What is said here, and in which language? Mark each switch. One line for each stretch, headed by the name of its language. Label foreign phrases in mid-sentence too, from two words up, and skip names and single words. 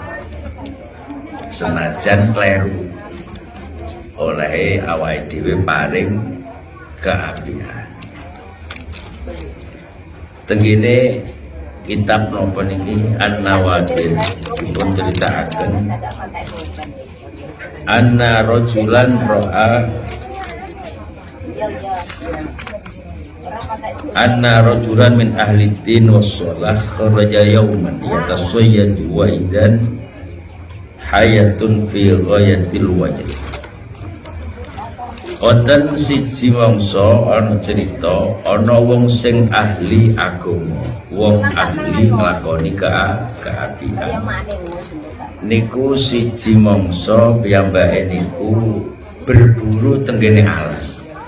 Javanese: Senajan kleru oleh awake dhewe paring keapian. Tenggene kitab napa niki An-Nawadir dipun critakaken
Arabic: أن رجلا رأى أن رجلا من أهل الدين والصلاح خرج يوما يتصيد وإذا حية في غاية الوجه.
Javanese: Wonten siji mangsa ana cerita ana wong sing ahli agama, wong ahli nglakoni keapian. Niku siji mangsa piyambake niku berburu tenggene alas.